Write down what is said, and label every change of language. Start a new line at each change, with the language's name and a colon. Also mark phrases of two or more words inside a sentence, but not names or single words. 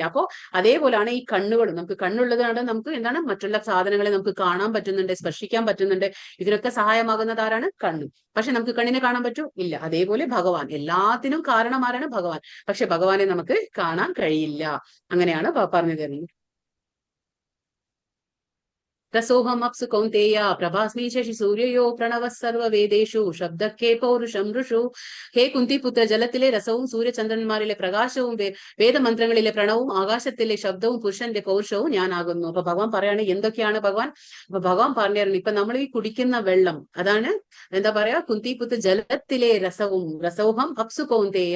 Malayalam: അപ്പോ അതേപോലെയാണ് ഈ കണ്ണുകളും. നമുക്ക് കണ്ണുള്ളതാണ്, നമുക്ക് എന്താണ് മറ്റുള്ള സാധനങ്ങളെ നമുക്ക് കാണാൻ പറ്റുന്നുണ്ട്, സ്പർശിക്കാൻ പറ്റുന്നുണ്ട്. ഇതിനൊക്കെ സഹായമാകുന്നത് ആരാണ്, കണ്ണ്. പക്ഷെ നമുക്ക് കണ്ണിനെ കാണാൻ പറ്റൂ, ഇല്ല. അതേപോലെ ഭഗവാൻ, എല്ലാത്തിനും കാരണം ആരാണ്, ഭഗവാൻ. പക്ഷെ ഭഗവാനെ നമുക്ക് കാണാൻ കഴിയില്ല. അങ്ങനെയാണ് പറഞ്ഞു തരുന്നത്.
Sanskrit: रसोहम अप्सु कौन्तेय प्रभास्मि शशि सूर्ययो प्रणवः सर्ववेदेषु शब्दके पौरुषं ऋषु.
Malayalam: ഹേ കുന്തിപുത്ര, ജലത്തിലെ രസവും സൂര്യചന്ദ്രന്മാരിലെ പ്രകാശവും വേദമന്ത്രങ്ങളിലെ പ്രണവും ആകാശത്തിലെ ശബ്ദവും പുരുഷന്റെ പൗരുഷവും ഞാനാകുന്നു. അപ്പൊ ഭഗവാൻ പറയാണ് എന്തൊക്കെയാണ് ഭഗവാൻ. അപ്പൊ ഭഗവാൻ പറഞ്ഞു, ഇപ്പൊ നമ്മൾ ഈ കുടിക്കുന്ന വെള്ളം അതാണ് എന്താ പറയാ കുന്തിപുത്ര, ജലത്തിലെ രസവും
Sanskrit: अप्सु कौन्तेय.